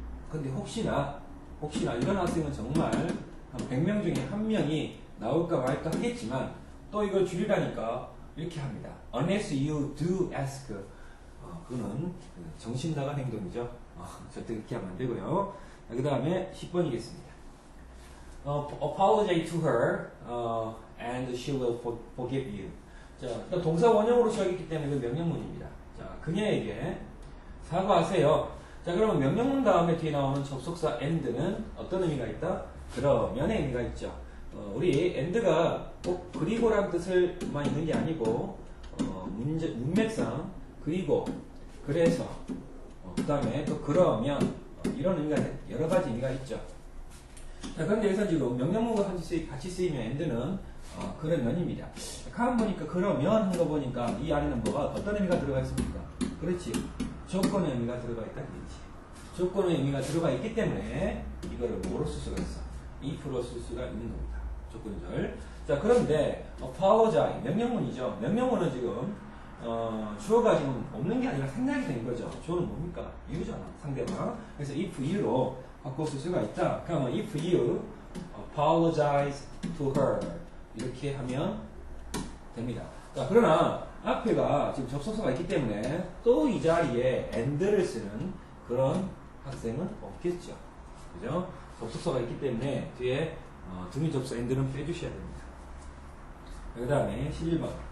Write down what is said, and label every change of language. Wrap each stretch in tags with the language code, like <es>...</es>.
<ko>근데 혹시나 이런 학생은 정말 한 100명 중에 한 명이 나올까 말까 하겠지만 또 이걸 줄이라니까 이렇게 합니다.</ko> <en>Unless you do ask.</en> <ko>그거는 정신 나간 행동이죠. 절대 그렇게 하면 안 되고요. 그 다음에 10번이겠습니다.</ko> <en>apologize to her, and she will forgive you.</en> <ko>자, 일단 동사 원형으로 시작했기 때문에 그 명령문입니다. 자, 그녀에게 사과하세요. 자, 그러면 명령문 다음에 뒤에 나오는 접속사 and는 어떤 의미가 있다? 그러면의 의미가 있죠. 우리 and가 꼭 그리고란 뜻을만 있는 게 아니고, 문맥상 그리고, 그래서, 그 다음에 또 그러면, 이런 의미가, 여러 가지 의미가 있죠. 자, 그런데 여기서 지금 명령문과 같이 쓰이면 and는 그러면입니다. 가만 보니까 그러면 한 거 보니까 이 안에는 뭐가 어떤 의미가 들어가 있습니까? 그렇지. 조건의 의미가 들어가 있다는 얘기지. 조건의 의미가 들어가 있기 때문에 이거를 뭐로 쓸 수가 있어? if로 쓸 수가 있는 겁니다. 조건절. 자, 그런데 apologize 명령문이죠. 명령문은 지금 주어가 지금 없는 게 아니라 생략이 된 거죠. 주어는 뭡니까? you잖아. 상대방. 그래서 if you로 바꿔 쓸 수가 있다. 그러면</ko> <en>if you apologize to her</en> <ko>이렇게 하면 됩니다. 자, 그러나 앞에가 지금 접속사가 있기 때문에 또 이 자리에 and를 쓰는 그런 학생은 없겠죠. 그죠? 접속사가 있기 때문에 뒤에 등위 접속 and는 빼주셔야 됩니다. 그 다음에 11번.</ko>